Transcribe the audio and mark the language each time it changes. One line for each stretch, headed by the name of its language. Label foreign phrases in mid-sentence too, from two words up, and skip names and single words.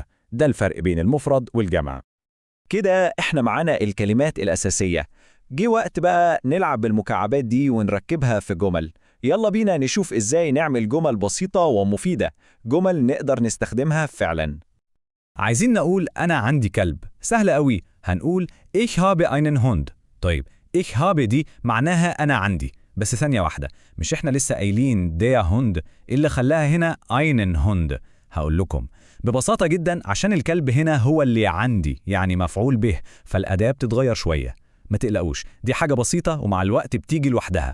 Arabic: ده الفرق بين المفرد والجمع. كده احنا معانا الكلمات الأساسية. جه وقت بقى نلعب بالمكعبات دي ونركبها في جمل. يلا بينا نشوف ازاي نعمل جمل بسيطة ومفيدة، جمل نقدر نستخدمها فعلا. عايزين نقول أنا عندي كلب، سهل قوي، هنقول
German: Ich habe einen Hund.
Arabic: طيب
German: Ich habe
Arabic: دي معناها أنا عندي، بس ثانية واحدة، مش إحنا لسه قايلين
German: der Hund؟
Arabic: اللي خلاها هنا
German: einen Hund؟
Arabic: هقول لكم ببساطة جدا، عشان الكلب هنا هو اللي عندي يعني مفعول به، فالأداة بتتغير شوية. ما تقلقوش، دي حاجة بسيطة ومع الوقت بتيجي لوحدها.